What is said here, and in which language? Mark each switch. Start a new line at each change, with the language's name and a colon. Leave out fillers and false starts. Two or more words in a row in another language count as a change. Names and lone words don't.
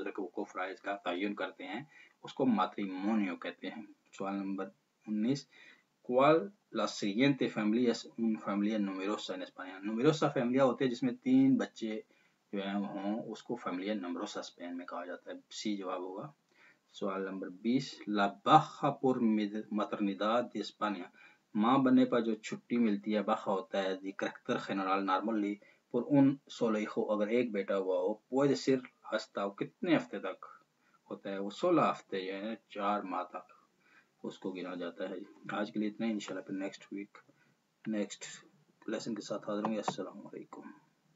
Urdu: دوسرے کے حقوق فرائض کا تعین کرتے ہیں اس کو matrimonio کہتے ہیں سوال نمبر 19
Spanish: ¿Cuál la siguiente familia es una familia numerosa en España numerosa familia
Urdu: ہوتے ہیں جس میں 3 بچے جو ہیں ہوں اس کو
Spanish: familia numerosa
Urdu: اسپین میں کہا جاتا ہے سی جواب ہوگا سوال نمبر 20
Spanish: La baja por maternidad de España
Urdu: ماں بننے پر جو چھٹی ملتی ہے baja ہوتا ہے
Spanish: de carácter general
Urdu: normally
Spanish: por un solo hijo
Urdu: اگر ایک بیٹا ہوا ہو
Spanish: puede ser hasta
Urdu: کتنے ہفتے تک ہوتا ہے وہ 16 ہفتے جو ہے 4 ماہ تک اس کو گنا جاتا ہے آج کے لیے اتنا ہی انشاءاللہ پھر
English: next week next lesson
Urdu: کے ساتھ حاضر ہوں گے السلام علیکم